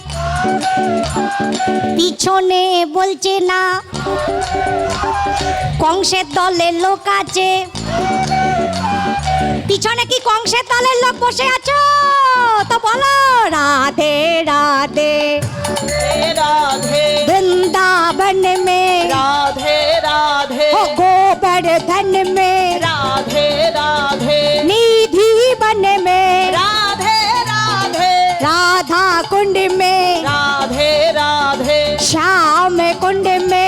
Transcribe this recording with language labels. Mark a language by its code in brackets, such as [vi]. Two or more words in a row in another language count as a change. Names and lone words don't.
[bn] পিছনে বলছে না কংসের দলের লোক আছে। পিছনে কি কংসের দলের লোক বসে আছো? তো বলো রাধে রাধে। [hi] राधे वृंदावन में, राधे राधे, ओ गोवर्धन में, राधे राधे, निधि वन में, राधे राधे, राधा कुंड में, राधे राधे, श्याम कुंड में।